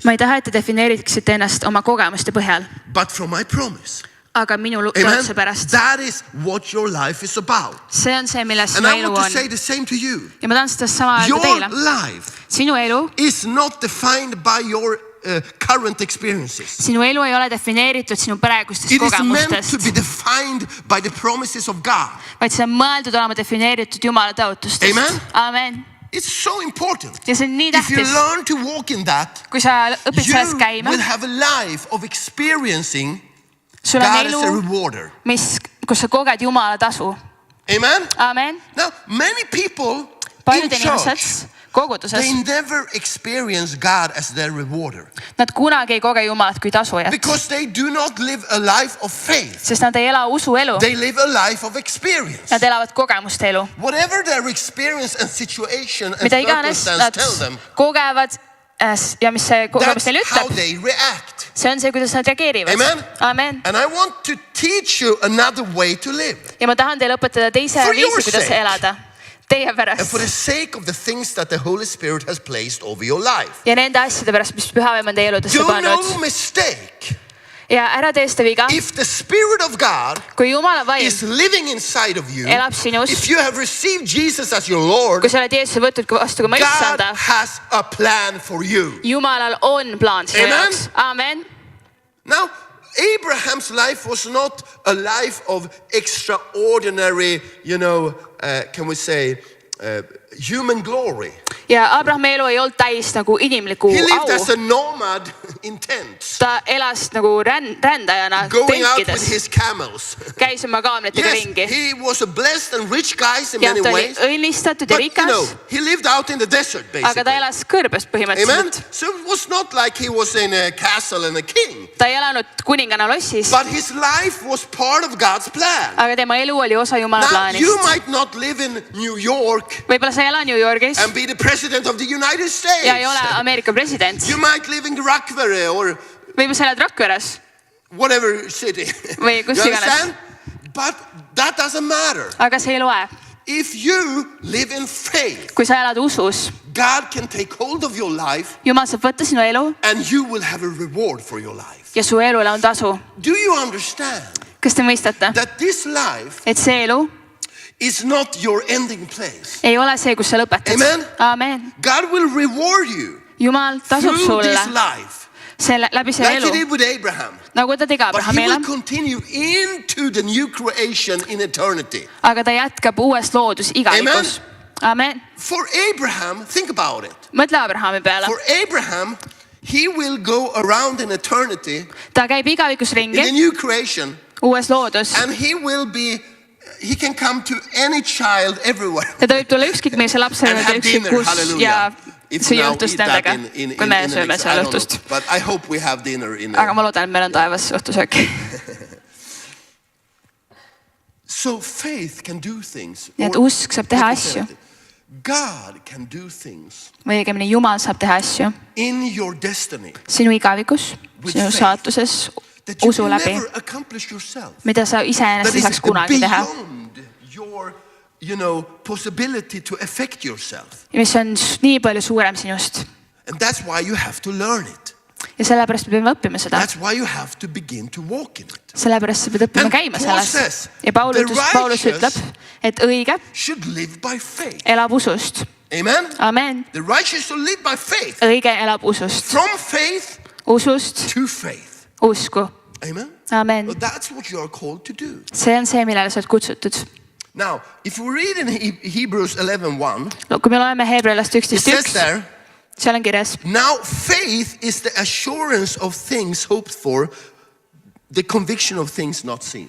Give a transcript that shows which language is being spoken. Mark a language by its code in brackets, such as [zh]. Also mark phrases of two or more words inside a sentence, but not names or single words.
[et] Ma ei taha, et te defineeriksite ennast oma kogemuste põhjal, [en] but from my promise. [et] aga minu Amen. tõotuse pärast. [en] That is what your life is about. [et] See on see, milles [en] And [et] sinu [en] I [et] elu [en] want to [et] on. [en] say the same to you. [et] Ja ma tahan seda sama öelda [en] Your [et] teile. [en] life [et] Sinu elu, [en] is not defined by your current experiences. [et] sinu elu ei ole defineeritud sinu praegustest [en] It is meant to [et] kogemustest, [en] be defined by the promises of God. [et] vaid see on mõeldud olema defineeritud Jumala tõotustest. Amen. Amen. [en] It's so important. [et] Ja see on nii [en] If you [et] tähtis, [en] learn to walk in that, [et] kui sa õpid selles [en] you [et] käima, [en] will have a life of experiencing [et] sul on [en] God as a [et] elu, [en] rewarder. [et] kus sa koged Jumala tasu. Amen? Amen. [en] Now, many people in [et] Paljud [en] church, [et] inimesed koguduses, [en] they never experience God as their rewarder [et] nad kunagi ei koge Jumalat kui tasujat, [en] because they do not live a life of faith. [et] sest nad ei ela usuelu, [en] They live a life of experience. [et] nad elavad kogemuste elu. [en] Whatever their experience and situation and [et] Mida iganes [en] circumstance [et] nad [en] tell them, [et] kogevad ja mis see kogemus [en] that's [et] neile [en] how [et] ütleb, [en] they react. [et] see on see, kuidas nad reageerivad. Amen. Amen. [en] And I want to teach you another way to live. [et] Ja ma tahan teile õpetada teise [en] For [et] viisi, [en] your [et] kuidas [en] sake. [et] elada. Teie [en] And for [et] pärast. [en] the sake of the things that the Holy Spirit has placed over your life. [et] Ja nende asjade pärast, mis pühaveem on teie eludesse [en] Do [et] pannud. [en] no mistake. [et] Ja ära tee seda viga, [en] If the Spirit of God [et] kui Jumala vaim [en] is living inside of you, [et] elab sinus, [en] if you have received Jesus as your Lord, [et] kui sa oled Jeesuse võtnud vastu kui [en] God [et] mõistanda, [en] has a plan for you. [et] Jumalal on plaan sinu Amen. jaoks. Amen. [en] Now, Abraham's life was not a life of extraordinary, can we say, human glory. [et] Ja Abrahami elu ei olnud täis nagu inimlikku [en] He lived [et] au. [en] as a nomad in tents, [et] Ta elas nagu rändajana [en] going out with [et] tõnkides, [en] his camels. [et] käis oma kaamelitega [en] Yes, [et] ringi. [en] he was a blessed and rich guy in [et] Ja [en] many [et] ta oli [en] ways. [et] õnnistatud ja [en] But [et] rikas, [en] he lived out in the desert [et] aga ta [en] basically. [et] elas kõrbes Amen. põhimõtteliselt. [en] So it was not like he was in a castle and a king, [et] Ta ei elanud kuningana lossis, [en] but his life was part of God's plan. [et] aga tema elu oli osa Jumala [en] Now, you [et] plaanist. [en] might not live in New York [et] Võib-olla sa ei ela New Yorgis [en] and be the president of the United States. [et] ja ei ole Ameerika president. [en] You might live in Rakvere or [et] Võib-olla sa elad Rakveres [en] whatever city. [et] Või kus [en] You [et] iganes. [en] understand? But that doesn't matter. [et] aga see ei loe. [en] If you live in faith, [et] Kui sa elad usus, [en] God can take hold of your life [et] Jumal saab võtta sinu elu [en] and you will have a reward for your life. [et] ja su elule on tasu. [en] Do you understand [et] Kas te mõistate, [en] that this life [et] et see elu [en] is not your ending place? [et] ei ole see, kus sa lõpetad. Amen. Amen. [en] God will reward you [et] Jumal tasub [en] through this [et] sulle [en] life, [et] läbi selle [en] like he [et] elu, [en] did with Abraham. [et] nagu ta tegi [en] But he [et] Abrahamile, [en] will continue into the new creation in eternity. [et] aga ta jätkab uues loodus igavikus. Amen. [en] For Abraham, think about it. [et] Mõtle Abrahami peale. [en] For Abraham, he will go around in eternity [et] Ta käib igavikus [en] in the [et] ringi, [en] new creation [et] uues loodus, [en] and he can come to any child everywhere. [et] ja ta võib tulla ükskõik millise lapsele [en] And have dinner, [et] ükskõik kus hallelujah. ja [en] If [et] süüa [en] now [et] õhtust [en] eat that [et] nendega, [en] in [et] kui me [en] the [et] sööme [en] next- I [et] seal [en] don't know. [et] õhtust. [en] But I hope we have dinner in [et] aga ma loodan, et meil on taevas õhtusöök. [en] So faith can do things. [et] Nii et [en] Or- [et] usk saab teha asju. [en] God can do things [et] Või õigemini Jumal saab teha asju [en] in your destiny [et] sinu igavikus, [en] With [et] sinu [en] faith. [et] saatuses [en] that you [et] usu [en] can [et] läbi, [en] never accomplish yourself. [et] mida sa iseenesest [en] That [et] ei [en] is [et] saaks kunagi teha. [en] beyond your, possibility to affect yourself. [et] Ja mis on nii palju suurem sinust. [en] And that's why you have to learn it. [et] Ja sellepärast me peame õppima seda. [en] That's why you have to begin to walk in it. [et] Sellepärast sa pead õppima [en] And [et] käima Paul selles. [en] says, [et] Ja [en] the [et] Paulus ütleb, et õige [en] should live by faith. [et] elab usust. Amen? Amen. [en] The righteous should live by faith. [et] Õige elab usust. [en] From faith [et] Usust [en] to faith. [et] usku. Amen? Amen. [en] Well, that's what you are called to do. [et] See on see, millele sa oled kutsutud. [en] Now, if we read in Hebrews 11:1, [et] No, kui me loeme Hebrealast [en] it says 11.1, there, [et] seal on kirjas, [en] now faith is the assurance of things hoped for, the conviction of things not seen.